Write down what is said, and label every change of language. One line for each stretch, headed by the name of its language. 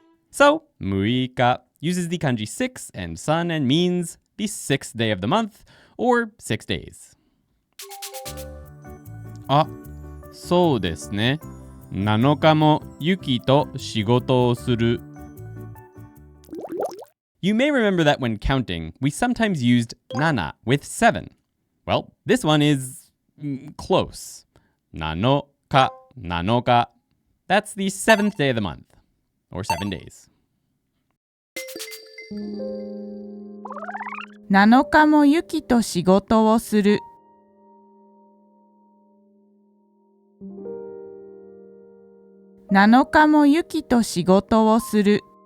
English: So, 6日 uses the kanji 6 and sun and means the 6th day of the month, or 6 days.
Japanese: あ、そうですね。 7日もユキと仕事をする。
English: You may remember that when counting, we sometimes used nana with 7. Well, this one is close. 7日, 7日. That's the 7th day of the month, or 7 days.
Japanese: 7日もユキと仕事をする。 7日もユキと仕事をする。